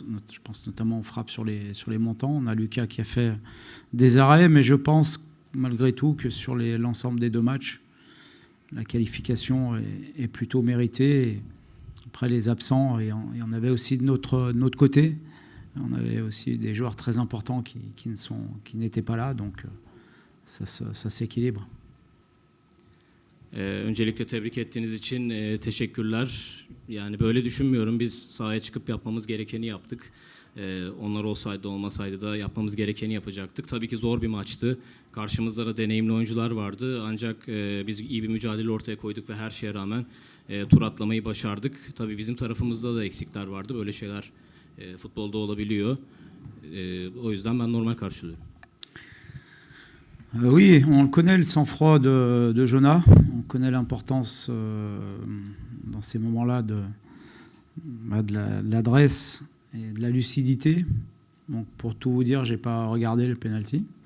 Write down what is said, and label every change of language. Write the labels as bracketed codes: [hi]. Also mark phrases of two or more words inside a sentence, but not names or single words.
[fr] Je pense notamment aux frappes sur les montants. On a Lucas qui a fait des arrêts, mais je pense malgré tout que sur l'ensemble des deux matchs, la qualification est plutôt méritée. Et après les absents, et on avait aussi de notre côté, on avait aussi des joueurs très importants qui n'étaient pas là, donc ça s'équilibre. [tr] Öncelikle tebrik ettiğiniz için teşekkürler. Yani böyle düşünmüyorum. Biz sahaya çıkıp yapmamız gerekeni yaptık. Onlar olsaydı olmasaydı da yapmamız gerekeni yapacaktık. Tabii ki zor bir maçtı. Karşımızda da deneyimli oyuncular vardı. Ancak biz iyi bir mücadele ortaya koyduk ve her şeye rağmen tur atlamayı başardık. Tabii bizim tarafımızda da eksikler vardı. Böyle şeyler futbolda olabiliyor. O yüzden ben normal karşılıyorum. [fr] Oui, on connaît le sang-froid de Jonas. On connaît l'importance dans ces moments-là de l'adresse et de la lucidité. Donc, pour tout vous dire, je n'ai pas regardé le penalty.